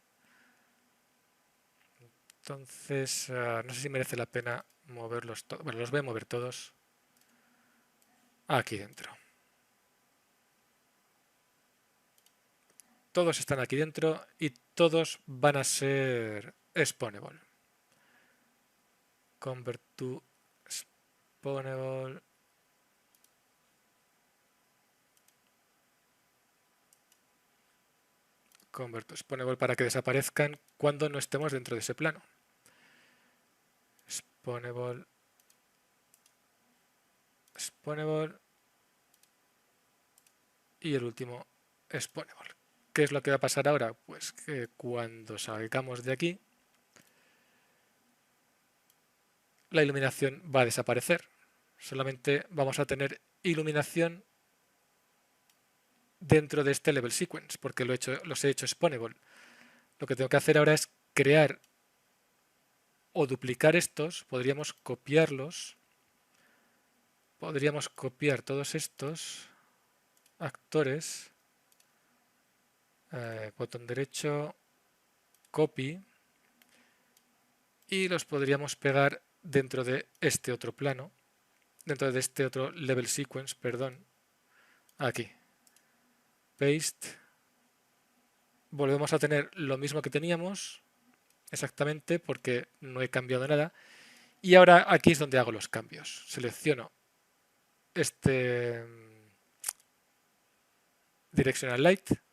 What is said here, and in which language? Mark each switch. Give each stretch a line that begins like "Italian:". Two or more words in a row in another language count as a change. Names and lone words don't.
Spanish: Entonces, no sé si merece la pena moverlos todos. Bueno, los voy a mover todos aquí dentro. Todos están aquí dentro y todos van a ser spawnable.
English: Convert to spawnable. Convert to spawnable
Spanish: para que desaparezcan cuando no estemos dentro de ese plano. Spawnable. Spawnable. Y el último, spawnable. ¿Qué es lo que va a pasar ahora? Pues que cuando salgamos de aquí, la iluminación va a desaparecer. Solamente vamos a tener iluminación dentro de este
English: level sequence,
Spanish: porque los he hecho spawnable. Lo que tengo que hacer ahora es crear o duplicar estos. Podríamos copiarlos. Podríamos copiar todos estos actores. Botón derecho, copy. Y los podríamos pegar dentro de este otro plano. Dentro de este otro
English: level sequence,
Spanish: perdón. Aquí. Paste. Volvemos a tener lo mismo que teníamos. Exactamente, porque no he cambiado nada. Y ahora aquí es donde hago los cambios. Selecciono este
English: Directional Light.